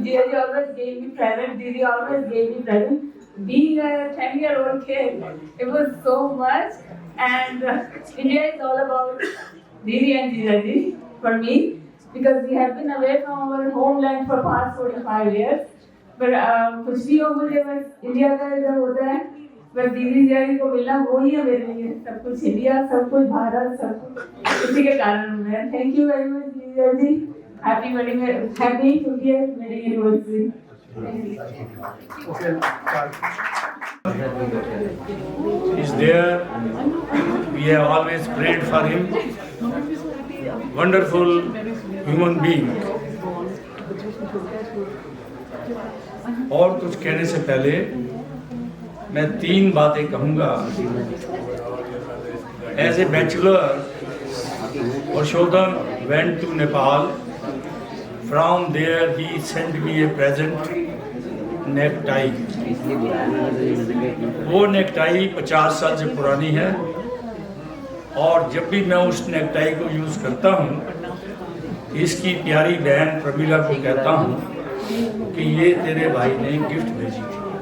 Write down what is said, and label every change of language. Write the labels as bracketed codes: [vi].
[en] Jia always gave me present. Didi always gave me present. Being a 10-year-old kid, it was so much. And India is all about Didi and Jia for me, because we have been away from our homeland for past 45 years. [hi] But कुछ भी हो मुझे बस India का इधर होता है, बस दीदी जी को मिलना वो ही है मेरे लिए सब कुछ। इंडिया, सब कुछ भारत, सब कुछ इसी के कारण है। [en] Thank you very much दीदी जी। Happy wedding, happy 50th wedding anniversary. He's there. We have always prayed for him. Wonderful human being. [hi] और कुछ कहने से पहले मैं 3 बातें कहूँगा। [en] As a bachelor, Purushottam went to Nepal. From there, he sent me a present necktie. [hi] वो necktie 50 साल से पुरानी है और जब भी मैं उस नेकटाई को यूज़ करता हूँ, इसकी प्यारी बहन प्रमीला को कहता हूँ कि ये तेरे भाई ने गिफ्ट भेजी थी।